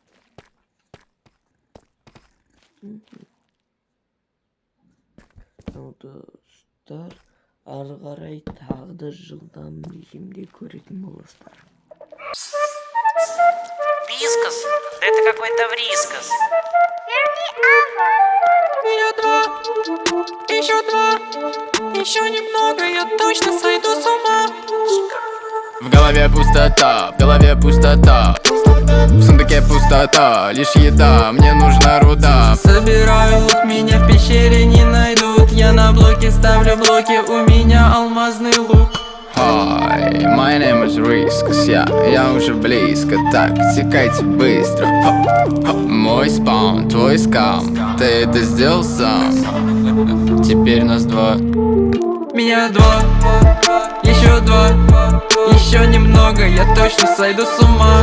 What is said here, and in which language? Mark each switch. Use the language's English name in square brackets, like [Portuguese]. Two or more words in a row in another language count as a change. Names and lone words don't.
[Kazakh] Достар, ары қарай тағы да жылдам режимде көретін боласыздар. [Russian] Вискас? Да это какой-то врискас. Еще два, еще немного, я точно сойду с ума. В голове пустота, в сундуке пустота, лишь еда, мне нужна руда. Собирают меня в пещере, не найдут. Я на блоке ставлю блоки, у меня алмазный лук. [English] Hi, my name is [Russian] Riskus, я уже близко, так, текайте быстро. Мой спаун, твой скам, ты это сделал сам. Теперь нас два. Меня два, еще немного, я точно сойду с ума.